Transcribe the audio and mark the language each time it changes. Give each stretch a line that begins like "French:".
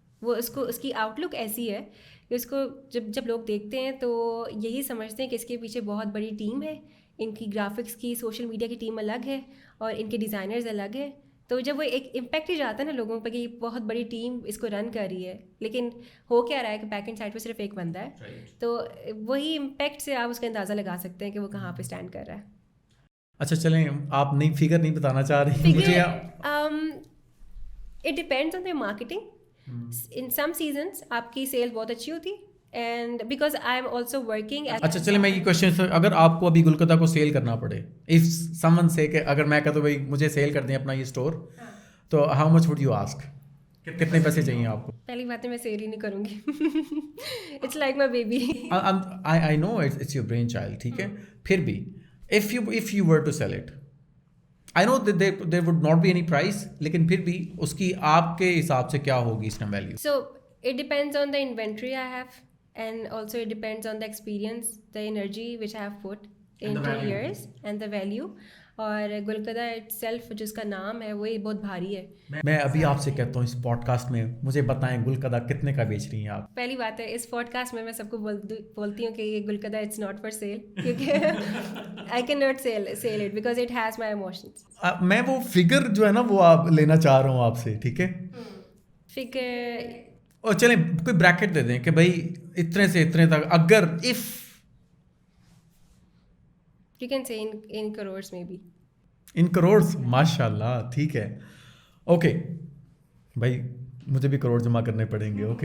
Urdu: وہ اس کی آؤٹ لک ایسی ہے کہ اس کو جب لوگ دیکھتے ہیں تو یہی سمجھتے ہیں کہ اس کے پیچھے بہت بڑی ٹیم ہے, ان کی گرافکس کی سوشل میڈیا کی ٹیم الگ ہے اور ان کے ڈیزائنرز الگ ہیں. تو جب وہ ایک امپیکٹ ہی جاتا ہے نا لوگوں پہ کہ بہت بڑی ٹیم اس کو رن کر رہی ہے, لیکن ہو کیا رہا ہے کہ بیک اینڈ سائڈ پہ صرف ایک بندہ ہے, تو وہی امپیکٹ سے آپ اس کا اندازہ لگا سکتے ہیں کہ وہ کہاں پہ اسٹینڈ کر رہا ہے. اچھا چلیں, آپ نئی فگر نہیں بتانا چاہ رہی مجھے؟
English: It depends on the marketing. In some seasons
Urdu: آپ کی سیل بہت اچھی ہوتی
English: And because I am also working.
Urdu: اچھا چلیں میں یہ کوشچن, اگر آپ کو ابھی گلقدہ کو سیل کرنا پڑے, اف سم ون سے کہ اگر میں کہتا ہوں بھائی مجھے سیل کر دیں اپنا یہ اسٹور, تو
English: How much would you ask?
Urdu: کتنے پیسے چاہیے آپ کو؟ پہلی بات ہے میں سیل ہی نہیں کروں گی.
English: It's like my baby. I know it's your brainchild,
Urdu: ٹھیک ہے. پھر بھی
English: if you were to sell it, I know that there would not be any price,
Urdu: لیکن پھر بھی اس کی آپ کے حساب سے کیا ہوگی اس time value?
English: So it depends on the inventory I have, and also it depends on the experience, the energy which I have put into years, and the value.
Urdu: اور گلقدہ اٹ سیلف جو اس کا نام ہے وہی بہت بھاری ہے. میں ابھی آپ سے کہتا ہوں اس پوڈ کاسٹ میں مجھے بتائیں گلقدہ کتنے کا بیچ رہی ہیں آپ؟ پہلی بات ہے اس پوڈ کاسٹ میں سب کو بولتی ہوں کہ یہ گلقدہ
English: It's not for sale, کیونکہ I can not sell it because it has my emotions.
Urdu: میں وہ فگر جو ہے نا وہ آپ لینا چاہ رہا ہوں آپ سے, ٹھیک ہے. فگر اور چلیں کوئی بریکٹ دے دیں کہ بھائی اتنے سے اتنے تک, اگر if
English: you can say in crores maybe.
Urdu: ان کروڑس, ماشاء اللہ, ٹھیک ہے. اوکے بھائی مجھے بھی کروڑ جمع کرنے پڑیں گے.